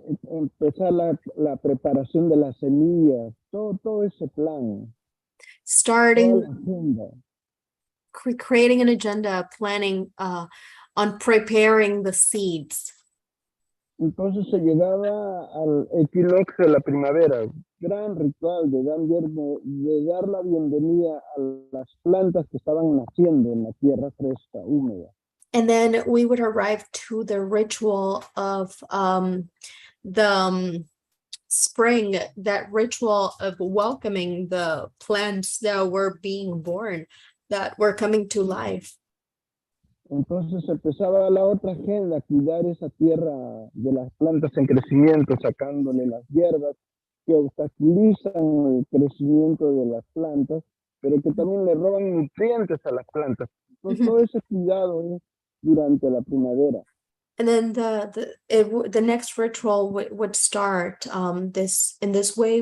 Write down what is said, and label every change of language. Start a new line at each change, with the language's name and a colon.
Spanish: Empezar la preparación de las semillas, todo ese plan.
English: Starting
Spanish: toda la agenda.
English: creating an agenda, planning on preparing the seeds.
Spanish: Entonces se llegaba al equinoccio de la primavera, gran ritual de dar la bienvenida a las plantas que estaban naciendo en la tierra fresca, húmeda.
English: And then we would arrive to the ritual of the spring, that ritual of welcoming the plants that were being born, that were coming to life.
Spanish: Entonces empezaba la otra agenda, cuidar esa tierra de las plantas en crecimiento, sacándole las hierbas que obstaculizan el crecimiento de las plantas, pero que también le roban nutrientes a las plantas. Entonces, todo ese cuidado es durante la primavera.
English: And then the next ritual would start in this way.